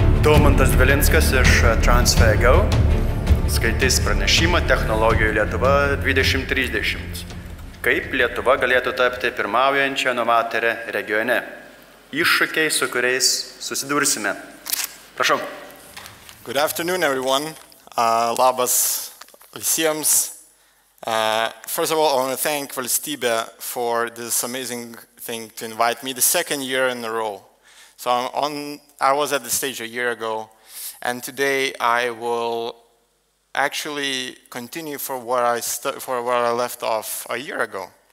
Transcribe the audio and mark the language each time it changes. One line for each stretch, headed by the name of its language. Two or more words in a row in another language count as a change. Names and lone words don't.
Lithuanian: Daumantas DVILINSKAS iš TransferGo skaitys pranešimą Technologijų Lietuva 2030. Kaip Lietuva galėtų tapti pirmaujančia novatore regione. Iššūkiai, su kuriais susidursime. Prašau.
English: Good afternoon, everyone.
Lithuanian: Labas visiems.
English: First of all, I want to thank Valstybė for this amazing thing to invite me the second year in a row. So I was at the stage a year ago, and today I will actually continue for where I left off a year ago.